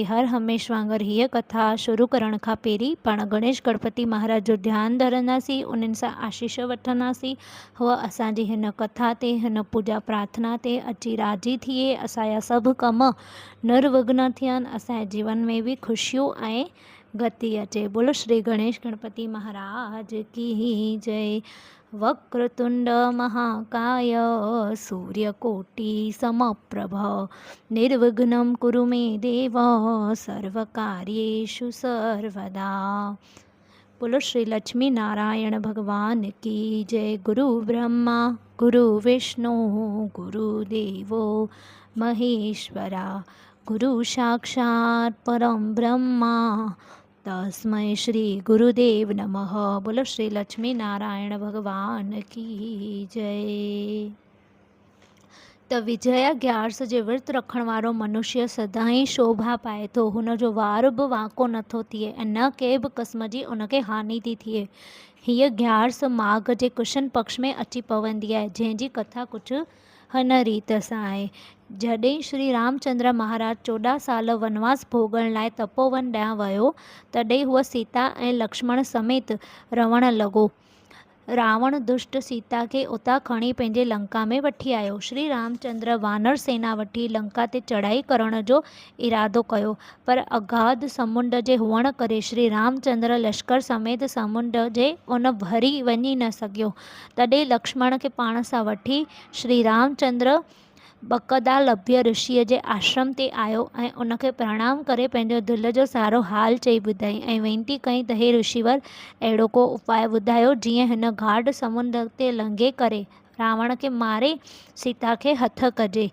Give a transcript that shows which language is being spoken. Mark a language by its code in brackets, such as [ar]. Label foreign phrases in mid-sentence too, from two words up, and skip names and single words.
[sd] हर हमेश वांगुरु हीअ कथा शुरू करण खां पहिरीं पाण गणेश गणपति महाराज जो ध्यानु धरंदासीं, उन्हनि सां आशीष वठंदासीं। हूअ असांजी हिन कथा ते, हिन पूजा प्रार्थना ते अची राज़ी थिए, असांजा सभु कम निर्विघ्न थियनि, असांजे जीवन में बि ख़ुशियूं ऐं गति अचे। [hi] बोलो श्री गणेश गणपति महाराज की जय। [sa] वक्रतुंड महाकाय सूर्यकोटि समप्रभ निर्विघ्नं कुरु मे देव सर्वकार्येषु सर्वदा। [hi] बोलो श्री लक्ष्मी नारायण भगवान की जय। [sa] गुरु ब्रह्मा गुरु विष्णु गुरुदेवो महेश्वरा गुरु साक्षात् परम ब्रह्मा तस्मै श्री गुरुदेव नमः। [hi] बोलो श्री लक्ष्मी नारायण भगवान की जय। [sd] त विजया ग्यारस जे विर्त रखण वारो मनुष्य सदाईं शोभा पाए थो, हुनजो वार बि वाको नथो थिए ऐं न कंहिं बि क़िस्म जी उनखे हानि थी थिए। हीअ ग्यारस माघ जे कृष्ण पक्ष में अची पवंदी आहे, जंहिंजी कथा कुझु हिन रीत सां आहे। जॾहिं श्री रामचंद्र महाराज 14 साल वनवास भोगण लाइ तपोवन ॾांहुं वियो, तॾहिं हूअ सीता ऐं लक्ष्मण समेत रहण लॻो। रावण दुष्ट सीता खे उतां खणी पंहिंजे लंका में वठी आयो। श्री रामचंद्र वानर सेना वठी लंका ते चढ़ाई करण जो इरादो कयो, पर अगाध समुंड जे हुअण करे श्री रामचंद्र लश्कर समेत समुंड जे उन भरी वञी न सघियो। तॾहिं लक्ष्मण खे पाण सां वठी श्री रामचंद्र बकदालभ्य ऋषिअ जे आश्रम ते आयो ऐं उनखे प्रणाम करे पंहिंजो दिलि जो सारो हाल चई ॿुधाई ऐं वेनती कई त हे ऋषिवर, अहिड़ो को उपाय ॿुधायो जीअं हिन गाढ़ समुंड ते लंघे करे रावण खे मारे सीता खे हथ कजे।